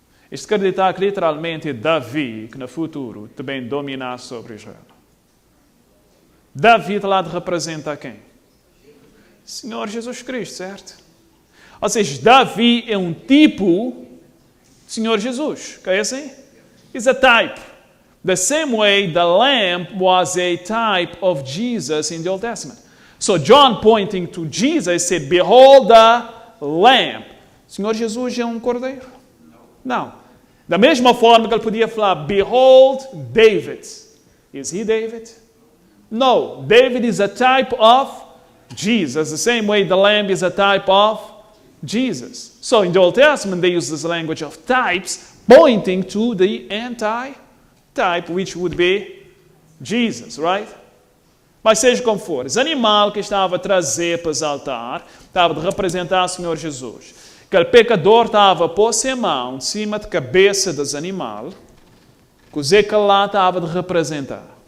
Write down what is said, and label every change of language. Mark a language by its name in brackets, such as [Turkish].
[Portuguese] Isto quer dizer que literalmente é Davi que no futuro também dominar sobre Israel. Davi está lá de representar quem? Senhor Jesus Cristo, certo? Ou seja, Davi é um tipo de Senhor Jesus. Que é assim? [English] He's a type. The same way the lamb was a type of Jesus in the Old Testament. So John pointing to Jesus said, behold the lamb. [Portuguese] Senhor Jesus é um cordeiro? Não. Da mesma forma que ele podia falar, [English] behold David. Is he David? No. David is a type of Jesus, the same way the lamb is a type of Jesus. So in the Old Testament, they use this language of types pointing to the anti-type, which would be Jesus, right? [Portuguese] Mas seja como for, esse animal que estava a trazer para os altares, estava a representar o Senhor Jesus. Aquele pecador estava a pôr a mão em cima da cabeça desse animal, que que lá estava a representar.